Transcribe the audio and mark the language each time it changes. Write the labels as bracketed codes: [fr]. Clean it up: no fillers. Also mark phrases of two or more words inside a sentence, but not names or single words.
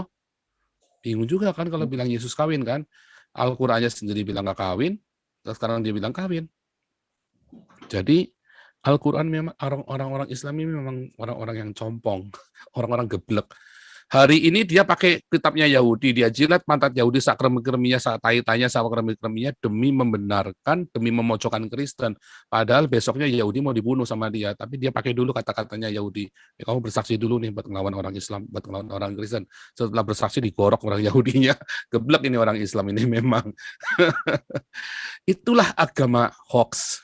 [id] Bingung juga kan kalau bilang Yesus kawin kan? Al-Qur'annya sendiri bilang nggak kawin, terus sekarang dia bilang kawin. Jadi Al-Quran memang orang-orang Islam ini memang orang-orang yang compong, orang-orang geblek. Hari ini dia pakai kitabnya Yahudi, dia jilat pantat Yahudi [jv] sak kremi-kreminya, sak tai-tainya, sak kremi-kreminya [id] demi membenarkan, demi memojokkan Kristen. Padahal besoknya Yahudi mau dibunuh sama dia, tapi dia pakai dulu kata-katanya Yahudi. Ya, kamu bersaksi dulu nih buat ngelawan orang Islam, buat ngelawan orang Kristen. Setelah bersaksi digorok orang Yahudinya, geblek ini orang Islam ini memang. Itulah agama hoax.